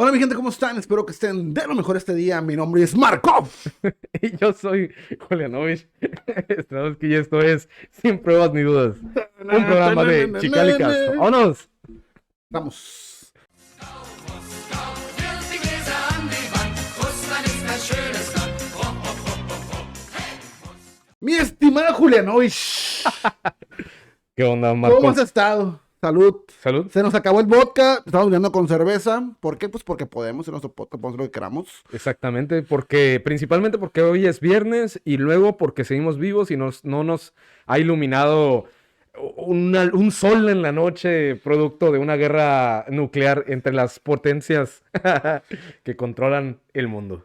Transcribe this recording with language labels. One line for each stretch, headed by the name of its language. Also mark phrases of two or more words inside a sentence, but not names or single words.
Spanish: Hola mi gente, ¿cómo están? Espero que estén de lo mejor este día. Mi nombre es Markov. Y yo soy Julianovich. Estamos y esto es Sin Pruebas ni Dudas. Un programa de Chicalikas. ¡Vámonos! Vamos.
German: Wirf die Gläser an die Wand. Russland ist ein schönes Land. Ho, ho, ho, ho, ho. Hey,
Spanish: Mi estimada Julianovich, ¿Qué onda, ¿cómo has Marco? estado? Salud. Salud. Se nos acabó el vodka, estamos viendo con cerveza. ¿Por qué? Pues porque podemos en nuestro podcast, podemos hacer lo que queramos. Exactamente, principalmente porque hoy es viernes y luego porque seguimos vivos y no nos ha iluminado un sol en la noche producto de una guerra nuclear entre las potencias que controlan el mundo.